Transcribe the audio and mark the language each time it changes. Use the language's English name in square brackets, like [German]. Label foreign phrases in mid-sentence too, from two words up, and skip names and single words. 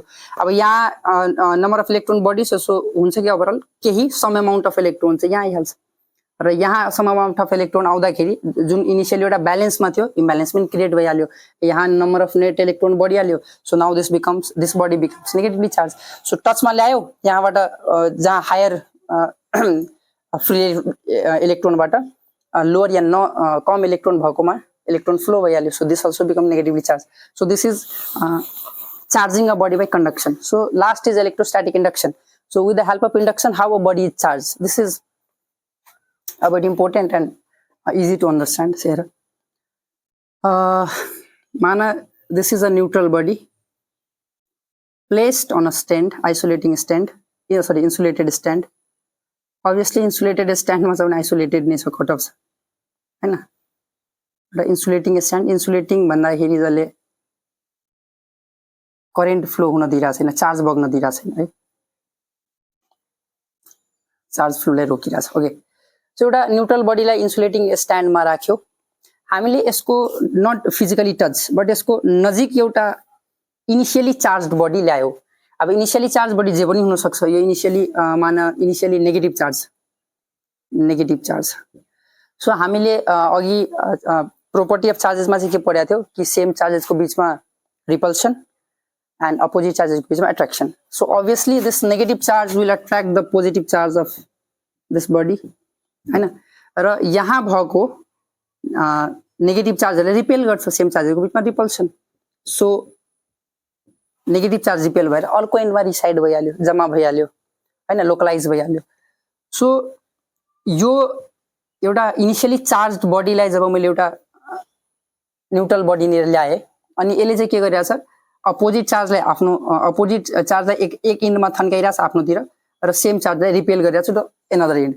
[Nepali] अब यहाँ [English] number of electron [Nepali] बडी सो हुन्छ कि ओभरअल केही [English] some amount of electron [Nepali] चाहिँ यहाँ आइहाल्छ र यहाँ [English] some amount of electron [Nepali] आउँदाखेरि जुन इनिशियली एउटा ब्यालेन्समा थियो [English] imbalancement create [Nepali] भइहाल्यो. यहाँ [English] number of net electron [Nepali] बढिहाल्यो. [English] so now this body becomes negatively charge. [Nepali] सो टचमा ल्यायो यहाँबाट जहाँ हायर फ्री इलेक्ट्रोनबाट लोअर या कम इलेक्ट्रोन भएकोमा [English] electron flow [Nepali] भइहाल्यो. [English] So this also become negatively charged. So this is charging a body by conduction. So last is electrostatic induction. So with the help of induction, how a body is charged. This is a bit important and easy to understand. Mana, this is a neutral body placed on a stand, insulated stand. Obviously insulated stand must have an isolated cut off. The insulating stand, insulating [Nepali] भन्दाखेरि जसले करेन्ट फ्लो हुन दिइरा छैन, चार्ज बग्न दिइरा छैन है, चार्ज फ्लोलाई रोकिरा छ. ओके, सो एउटा न्यूट्रल बडीलाई इन्सुलेटिङ स्ट्यान्डमा राख्यो. हामीले यसको [English] not physically touch but [Nepali] यसको नजिक एउटा [English] initially charged body [Nepali] ल्यायो. अब [English] initially charge body [Nepali] जे पनि हुन सक्छ. यो [English] initially negative charge. [Nepali] सो हामीले अघि [English] property of charges [Nepali] में के पढ़ा थियो कि [English] same charges [Hindi] को बीच में [English] repulsion and opposite charges [Hindi] को बीच में [Nepali] अट्रैक्शन. [English] so obviously this negative charge will attract the positive charge of this body हैन. [Nepali] र यहाँ भएको नेगेटिभ चार्जहरुले रिपेल गर्छ सेम चार्जहरुको बीचमा रिपल्सन. सो नेगेटिभ चार्ज रिपेल भएर अर्को एन्डमा रिसाइड भइहाल्यो, जम्मा भइहाल्यो हैन, लोकलाइज भइहाल्यो. सो यो एउटा इनिशियली चार्ज्ड बडीलाई जब मैले एउटा न्यूट्रल बडी लिएर ल्याए अनि यसले चाहिँ के गरिरहेछ, अपोजिट चार्जलाई एक एन्डमा थन्काइरहेछ आफ्नोतिर र सेम चार्जलाई रिपेल गरिरहेछ [English] to another end.